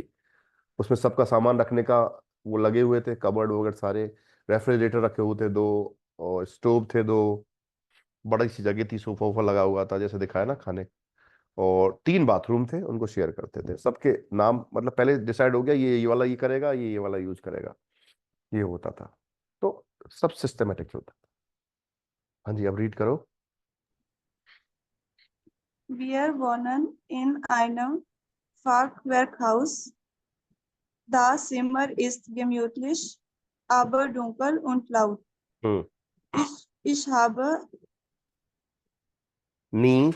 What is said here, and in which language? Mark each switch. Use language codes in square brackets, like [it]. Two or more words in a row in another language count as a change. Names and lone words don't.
[hi] उसमें सबका सामान रखने का वो लगे हुए थे, कबर्ड वगैरह सारे, रेफ्रिजरेटर रखे हुए थे 2, और स्टोव थे 2, बड़ी सी जगह थी, सोफा वोफा लगा हुआ था जैसे दिखाया ना खाने, और 3 बाथरूम थे, उनको शेयर करते थे। सबके नाम मतलब पहले डिसाइड हो गया, ये वाला ये करेगा, ये वाला यूज करेगा, ये होता था। तो सब सिस्टमेटिक होता था। हाँ जी, अब रीड करो। [de] Wir wohnen in einem Fachwerkhaus. Das Zimmer ist gemütlich, aber dunkel und laut. Ich habe nie